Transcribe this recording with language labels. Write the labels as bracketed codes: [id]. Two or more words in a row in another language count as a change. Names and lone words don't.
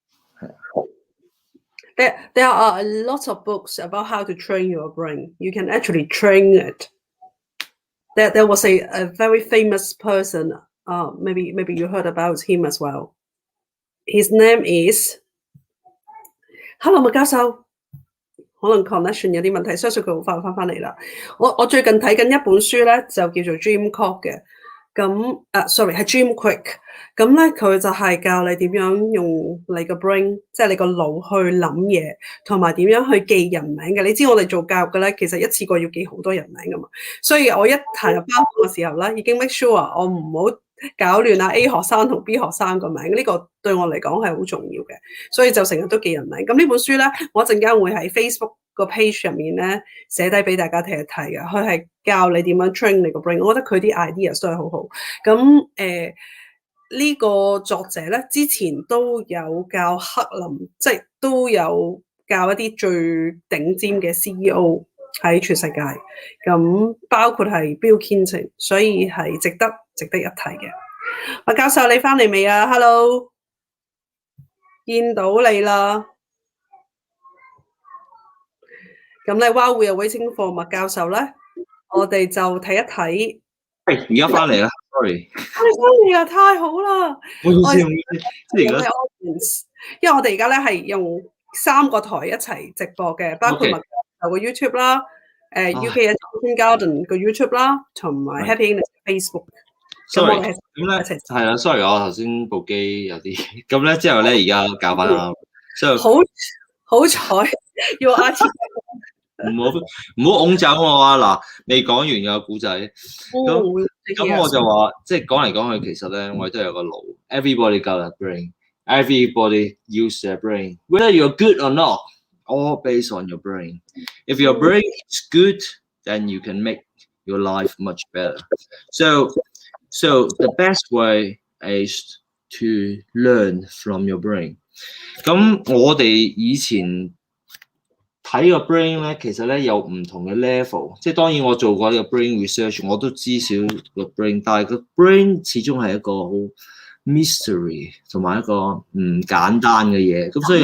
[en] There are a lot of books about how to train your brain. You can actually train it. There was a very famous person. Maybe you heard about him as well. His name is Hello 麥教授。 [yue] 可能 connection 有啲問題，相信佢好快翻嚟啦。我最近睇緊一本書咧，就叫做 Jim Kwik 嘅。咁sorry 係 Jim Kwik。咁咧佢就係教你點樣用你個 brain， 即係你個腦去諗嘢，同埋點樣去記人名嘅。你知我哋做教育嘅咧，其實一次過要記好多人名噶嘛。所以我一行入班房嘅時候咧，已經 [en] make sure [yue] 我唔好搞亂A 學生同 B 學生個名，呢個對我嚟講係好重要嘅。所以就成日都記人名。咁呢本書咧，我一陣間會喺 Facebook 個 page 入面咧寫低俾大家睇一睇嘅。佢係教你點樣 train 你個 brain， 我覺得佢啲 ideas 都係好好。咁呢個作者咧之前都有教克林，即係都有教一啲最頂尖嘅 CEO 喺全世界，咁包括係 Bill Clinton， 所以係值得一提嘅。麥教授你翻嚟未啊 ？Hello， 見到你啦。咁咧 [en] while we are waiting for [yue] 麥教授咧，我哋就睇一睇。而家翻嚟啦 ，sorry。翻嚟啊，太好啦！唔好意思，因為我哋而家咧係用3個台一齊直播嘅，包括麥教授嘅 YouTube 啦、 UK Education Garden 個 YouTube 啦，同埋 Happy English Facebook。咁我 sorry，哋係咁咧一齊係啦，sorry，我頭先部機有啲咁咧，之後咧而家教翻啱，so 好彩要阿千唔好拱走我啊！嗱，未講完個故仔，咁我就話，即係講嚟講去，其實咧我哋都有個腦 ， [en] everybody got a brain，everybody use their brain，whether you're good or not，all based on your brain. If your brain is good, then you can make your life much better. So the best way is to learn from your brain. [yue] 咁我哋以前睇個 brain 咧，其實咧有唔同嘅 level，即係當然我做過呢個 [en] brain research， [yue] 我都知少個 brain，但係個 brain 始終係一個好 mystery 同埋一個唔簡單嘅嘢，咁所以喺